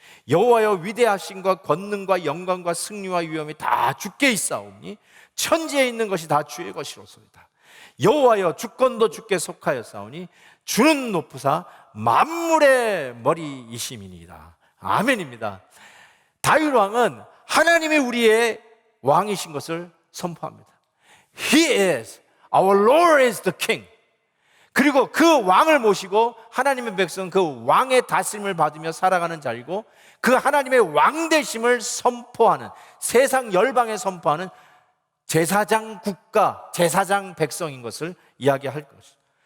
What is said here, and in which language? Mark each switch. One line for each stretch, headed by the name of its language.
Korean: 여호와여, 위대하심과 권능과 영광과 승리와 위엄이 다 주께 있사오니 천지에 있는 것이 다 주의 것이로소이다. 여호와여, 주권도 주께 속하였사오니 주는 높으사 만물의 머리이심이니이다. 아멘입니다. 다윗 왕은 하나님이 우리의 왕이신 것을 선포합니다.
English: He is, our Lord is the King.
Korean: 그리고 그 왕을 모시고 하나님의 백성은 그 왕의 다스림을 받으며 살아가는 자리고, 그 하나님의 왕되심을 선포하는, 세상 열방에 선포하는 제사장 국가, 제사장 백성인 것을 이야기할 것이죠.